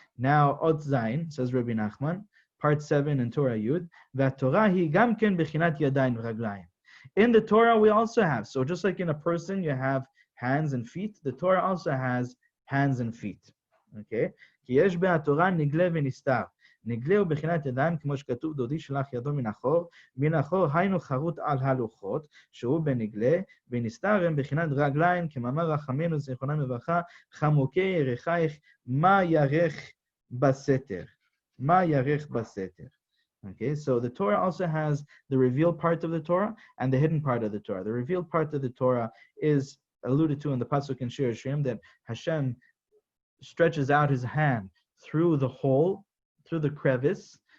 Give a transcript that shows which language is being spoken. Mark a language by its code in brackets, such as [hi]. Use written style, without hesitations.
[en] Now, Ot Zayin, says Rabbi Nachman, part 7 in Torah Yud, that [he] Torah hi gam ken bechinat yadayim v'raglayim. [en] In the Torah, we also have, so just like in a person, you have hands and feet, the Torah also has hands and feet. [he] Okay? כי יש בהתורה נגלה ונסתר. נגלה הוא בחינת ידיים, כמו שכתוב, דודי שלח ידו מן החור. מן החור היינו חרוט על הלוחות, שהוא בנגלה, ונסתר הם בחינת רגליים, כמאמר רחמנו זיכרונם לברכה, חמוקי ירחייך, מה ירך בסתר. מה ירך בסתר. [en] Okay, so the Torah also has the revealed part of the Torah and the hidden part of the Torah. The revealed part of the Torah is alluded to in the pasuk in Shir Hashem, that Hashem stretches out his hand through the hole, through the crevice.